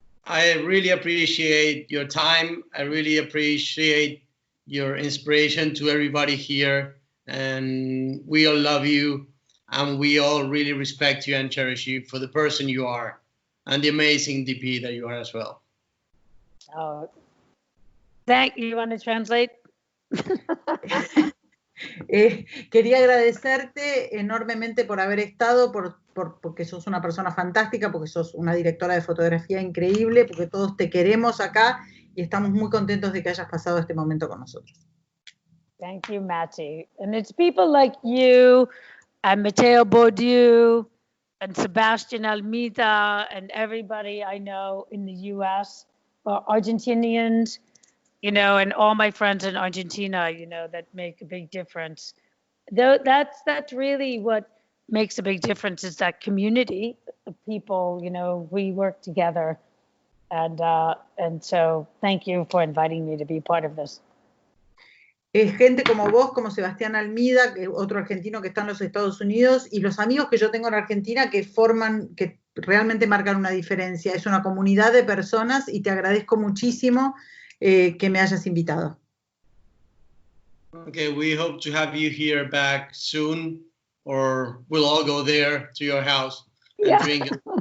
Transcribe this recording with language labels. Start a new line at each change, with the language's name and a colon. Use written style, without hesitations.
English: I really appreciate your time. I really appreciate your inspiration to everybody here. And we all love you. And we all really respect you and cherish you for the person you are and the amazing DP that you are as well. Oh, you want to translate?
Spanish: Quería agradecerte enormemente por haber estado, porque sos una persona fantástica, porque sos una directora de fotografía increíble, porque todos te queremos acá y estamos muy contentos de que hayas pasado este momento con nosotros.
English: Thank you, Mati. And it's people like you and Mateo Bourdieu and Sebastian Almeida and everybody I know in the U.S. or Argentinians, and all my friends in Argentina, that make a big difference. That's really what makes a big difference, is that community of people, we work together. And so thank you for inviting me to be part of this.
Spanish: Es gente como vos, como Sebastián Almeida, que otro argentino que está en los Estados Unidos, y los amigos que yo tengo en Argentina que realmente marcan una diferencia. Es una comunidad de personas y te agradezco muchísimo que me hayas invitado.
English: Okay, we hope to have you here back soon, or we'll all go there to your house and drink it.